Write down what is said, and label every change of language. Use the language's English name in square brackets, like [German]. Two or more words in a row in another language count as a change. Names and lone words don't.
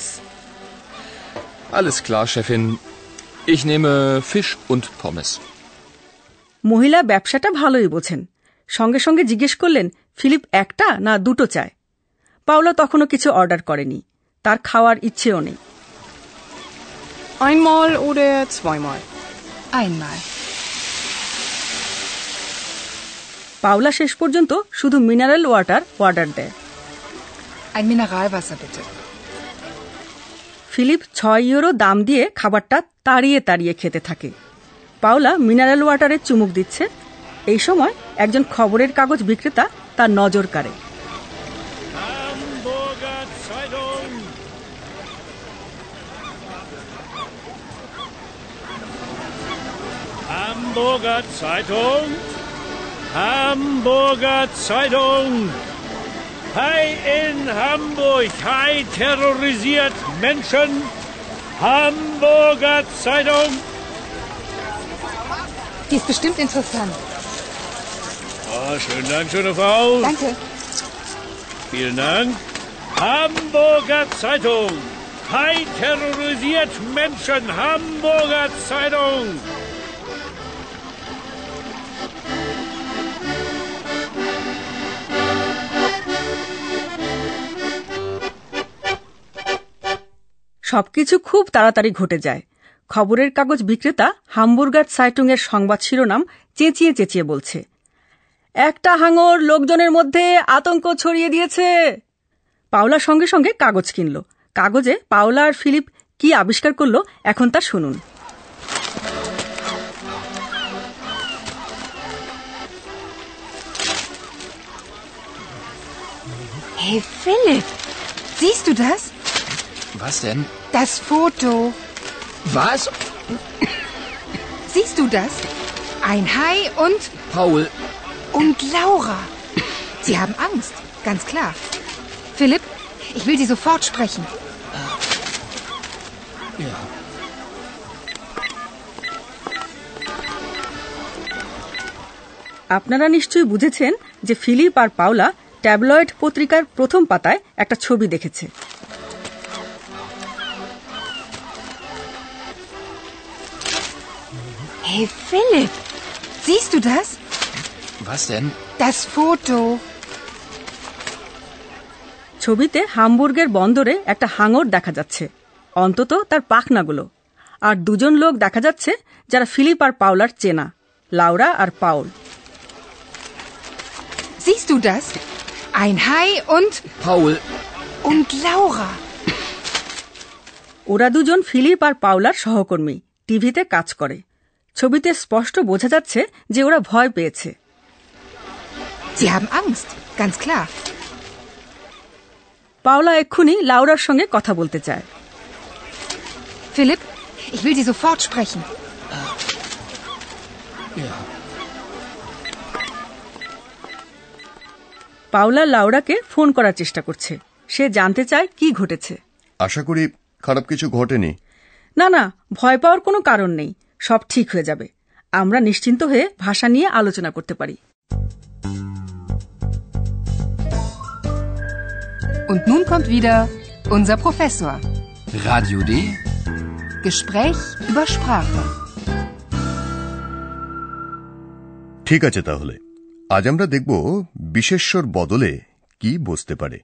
[German] Alles klar, Chefin. Ich nehme Fisch und Pommes. [Bangla] মহিলা ব্যবসাটা ভালোই বোঝেন। সঙ্গে সঙ্গে জিজ্ঞেস করলেন ফিলিপ একটা না দুটো চায়। পাওলা তখনও কিছু অর্ডার করেনি, তার খাওয়ার ইচ্ছেও নেই। [German] Einmal oder zweimal? Einmal. [Bangla] পাওলা শেষ পর্যন্ত শুধু [English] mineral water [Bangla] অর্ডার দেয়। [German] Ein Mineralwasser, bitte. [Bangla] ফিলিপ 6 ইউরো দাম দিয়ে খাবারটা তাড়িয়ে তাড়িয়ে খেতে থাকে। পাওলা [English] mineral water's [Bangla] চুমুক দিচ্ছে। এই সময় একজন খবরের কাগজ বিক্রেতা তার নজর কাড়ে। [German] Hamburger Zeitung. Hamburger Zeitung. Hamburger Zeitung. Hai in Hamburg. Hai terrorisiert Menschen. Hamburger Zeitung. Die ist bestimmt interessant. Oh, schönen Dank, schöne Frau. Danke. Vielen Dank. Hamburger Zeitung. Hai terrorisiert Menschen. Hamburger Zeitung. [Bangla] সবকিছু খুব তাড়াতাড়ি ঘটে যায়। খবরের কাগজ বিক্রেতা হামবুর্গার সাইটুংয়ের সংবাদ শিরোনাম চেঁচিয়ে চেঁচিয়ে বলছে, একটা হাঙর লোকজনের মধ্যে আতঙ্ক ছড়িয়ে দিয়েছে। পাওলা সঙ্গে সঙ্গে কাগজ কিনল। কাগজে পাওলা আর ফিলিপ কি আবিষ্কার করলো এখন তা শুনুন। [German] Hey, Philipp, siehst du das? Was denn? Das Foto. Was? Siehst du das? Ein Hai und... Paul. Und Laura. Sie haben Angst, ganz klar. Philipp, ich will Sie sofort sprechen. Ja. [Bangla] আপনারা নিশ্চয়ই বুঝেছেন যে ফিলিপ আর পাওলা ট্যাবলয়েড পত্রিকার প্রথম পাতায় একটা ছবি দেখেছে। [German] Hey, Philipp, siehst du das? Was denn? Das Foto. [Bangla] ছবিতে হামবুর্গের বন্দরে একটা হাঙর দেখা যাচ্ছে, অন্তত তার পাখনাগুলো। আর দুজন লোক দেখা যাচ্ছে যারা ফিলিপ আর পাওলার চেনা, লাউরা আর পাউল। [German] Siehst du das? Ein Hai und... Paul. Und Laura. [Bangla] ওরা দুজন ফিলিপ আর পাওলার সহকর্মী, টিভিতে কাজ করে। ছবিতে স্পষ্ট বোঝা যাচ্ছে যে ওরা ভয় পেয়েছে। [German] Sie haben Angst, ganz klar. [Bangla] পাওলা এক্ষুনি লাউরার সঙ্গে কথা বলতে চায়। [German] Philipp, ich will Sie sofort sprechen. Ja. [Bangla] পাওলা লাউরাকে ফোন করার চেষ্টা করছে। সে জানতে চায় কি ঘটেছে। আশা করি খারাপ কিছু ঘটেনি। না না, ভয় পাওয়ার কোনো কারণ নেই, সব ঠিক হয়ে যাবে। আমরা নিশ্চিন্ত হয়ে ভাষা নিয়ে আলোচনা করতে পারি। [German] Und nun kommt wieder unser Professor. Radio D. Gespräch über Sprache. [Bangla] ঠিক আছে, তাহলে আজ আমরা দেখব বিশেষ্যর বদলে কি বসতে পারে।